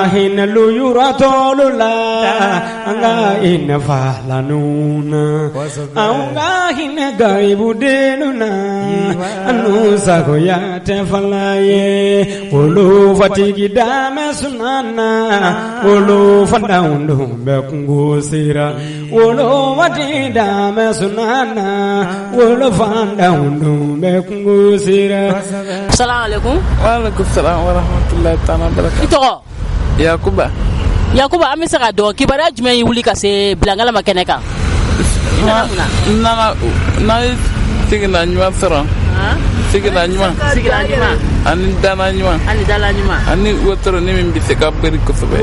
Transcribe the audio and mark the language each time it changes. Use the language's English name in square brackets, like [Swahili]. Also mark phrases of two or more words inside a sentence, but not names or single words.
[Bambara] hinɛ lujuratɔlu la an ka hinɛ falanw na anw ka hinɛ garibudenu na an'u sagoya tɛ fala ye olu fatigi dame sunana olu fandanw dun bɛ kungo sera olu fatigi dame sunana olu fandanw dun bɛ kungo sera. [Arabic] السلام عليكم. وعليكم السلام ورحمة الله تعالى وبركاته. [Bambara] I tɔgɔ? Yakuba. Yakuba an bɛ se ka dɔn kibaruya jumɛn y'i wuli ka se bilangalama kɛnɛ kan? N'a ye sigina ɲuman sɔrɔ. Sigina ɲuman. Ani dala ɲuman. Ani wotoronin min bɛ se ka beri kosɛbɛ.